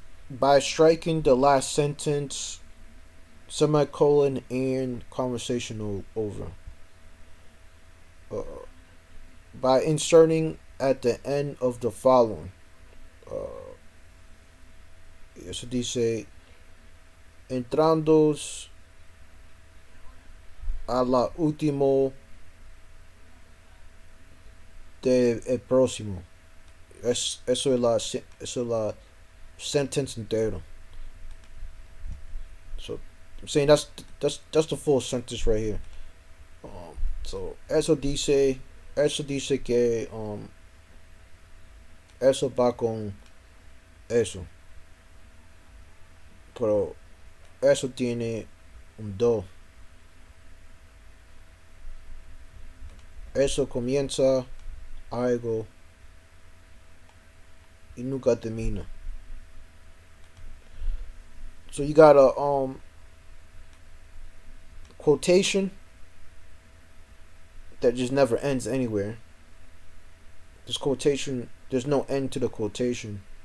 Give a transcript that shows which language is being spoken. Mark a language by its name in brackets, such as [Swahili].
[English] By striking the last sentence, semicolon, and conversational over. Uh, by inserting at the end of the following. [Spanish] Eso dice, entrando a la último de el próximo. Eso es la sentence entero. [English] So I'm saying that's the full sentence right here. [Spanish] So eso dice que eso va con eso. Pero eso tiene un do. Eso comienza algo y nunca termina. [English] So you got a quotation that just never ends anywhere. This quotation, there's no end to the quotation.